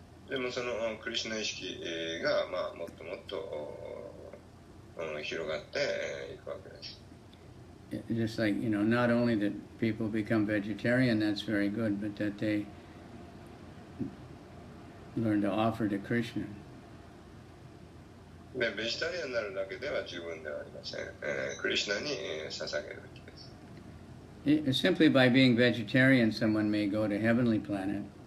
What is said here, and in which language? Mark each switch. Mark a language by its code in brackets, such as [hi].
[ja] でもそのクリシュナ意識がもっともっと広がっていくわけです。 [en] Just like, not only that people become vegetarian, that's very good, but that they learn to offer to Krishna. [ja] で、ベジタリアンになるだけでは十分ではありません。クリシュナに捧げるべきです。 [en] Simply by being vegetarian, someone may go to heavenly planet.